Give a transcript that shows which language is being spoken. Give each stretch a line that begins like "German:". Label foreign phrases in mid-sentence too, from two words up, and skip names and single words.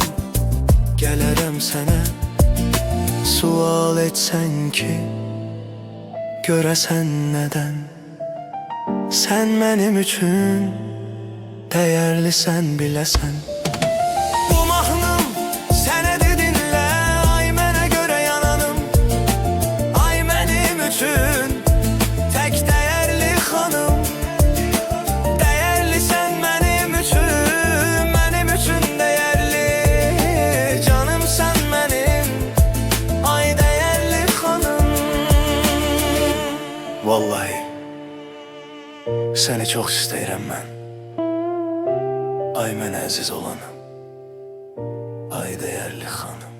Azerbaijani: Gələrəm sənə, sual etsən ki görəsən nədən.
Turkish: Sen benim üçün değerlisen bilesen.
Azerbaijani: Bu mahnım sənədi dinlə, ay mənə görə yananım.
Turkish: Ay benim üçün tek değerli hanım. Değerli sen benim üçün değerli. Canım sen benim, ay değerli hanım. Vallahi seni çok
Azerbaijani: istəyirəm mən. Ay mənə əziz olanım, ay değerli xanım.